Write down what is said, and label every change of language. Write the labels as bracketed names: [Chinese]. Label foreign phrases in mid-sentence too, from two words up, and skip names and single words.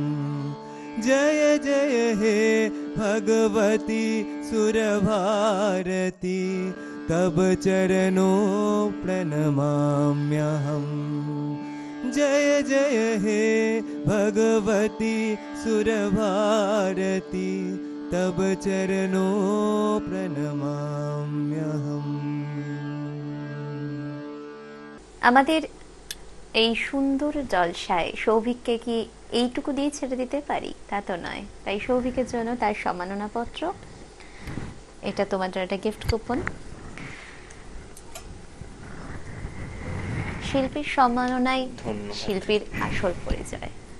[Sanskrit] जय जय हे भगवती सुरभारती तब चरणों प्रणमाम्यहम्। जय जय हे भगवती सुरभारती तब चरणों प्रणमाम्यहम्। [Bangla] আমাদের এই সুন্দর জলসায় সৌভিককে কি এইটুকু দিয়ে ছেড়ে দিতে পারি? তা তো নয়। তাই সৌভিকের জন্য তার সম্মাননা পত্র, এটা তোমার জন্য একটা গিফট কুপন। শিল্পীর সম্মাননাই শিল্পীর আসল পরিচয়।